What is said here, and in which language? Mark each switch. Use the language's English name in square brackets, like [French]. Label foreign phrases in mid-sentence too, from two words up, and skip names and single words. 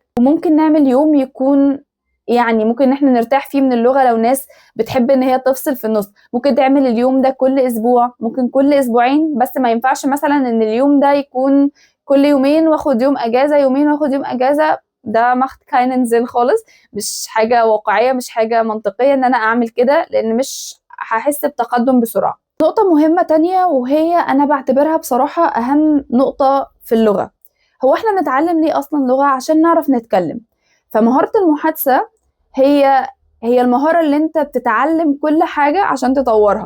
[Arabic] وممكن نعمل يوم يكون يعني ممكن ان احنا نرتاح فيه من اللغة. لو ناس بتحب ان هي تفصل في النص، ممكن تعمل اليوم ده كل اسبوع، ممكن كل اسبوعين، بس ما ينفعش مثلا ان اليوم ده يكون كل يومين واخد يوم اجازة، يومين واخد يوم اجازة. ده [German] macht keinen Sinn [Arabic] خالص، مش حاجة واقعية، مش حاجة منطقية ان انا اعمل كده، لان مش هحس بتقدم بسرعة. نقطة مهمة تانية، وهي انا بعتبرها بصراحة اهم نقطة في اللغة، هو احنا بنتعلم ليه اصلا لغة؟ عشان نعرف نتكلم. فمهارة المحادثة هي المهارة اللي انت بتتعلم كل حاجة عشان تطورها.